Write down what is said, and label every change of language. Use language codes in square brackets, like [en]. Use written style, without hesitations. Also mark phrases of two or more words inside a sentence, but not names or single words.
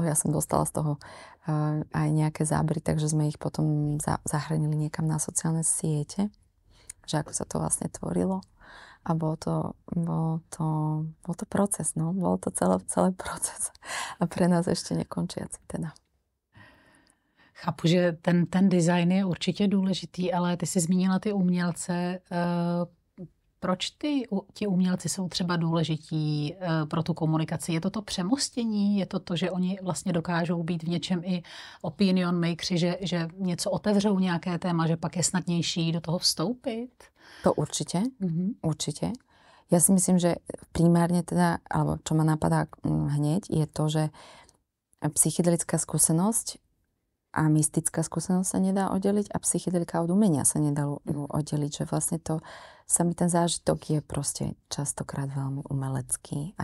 [sk] Ja som dostala z toho aj nejaké zábery, takže sme ich potom zahrnili niekam na sociálne siete, že ako sa to vlastne tvorilo. A bol to proces, no. Bol to celý proces. A pre nás ešte nekončiaci teda. [cs] Chápu, že ten design je určitě důležitý, ale ty jsi zmínila ty umělce. Proč ti umělci jsou třeba důležití pro tu komunikaci? Je to to přemostění? Je to to, že oni vlastně dokážou být v něčem i [en] opinion makeři, [cs] že něco otevřou nějaké téma, že pak je snadnější do toho vstoupit? [sk] To určite, určite. Ja si myslím, že primárne teda, alebo čo ma napadá hneď, je to, že psychedelická skúsenosť a mystická skúsenosť sa nedá oddeliť a psychedelika od umenia sa nedá oddeliť, že vlastne to samý ten zážitok je proste častokrát veľmi umelecký.